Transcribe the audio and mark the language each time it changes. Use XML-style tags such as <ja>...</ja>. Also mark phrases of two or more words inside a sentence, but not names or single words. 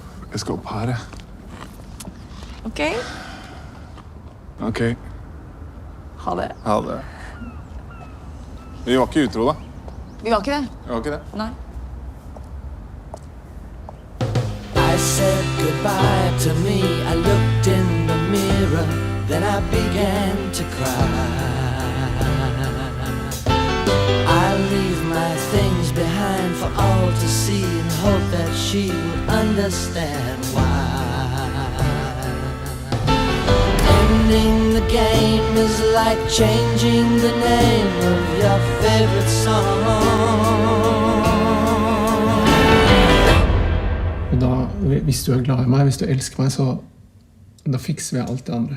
<no>Jeg skal opp her, jeg. Ok. Ok. Ha det. Ha det. Vi var ikke utro, da. Vi var ikke det. Vi var ikke det. Nei.</no> <en>I said goodbye to me. I looked in the mirror, then I began to cry. I leave my things behind for all to see and hope that she would understand why. Ending the game is like changing the name of your favorite song.</en> <no>Da, hvis du glad i meg, hvis du elsker meg, så da fikser vi alt det andre.</no>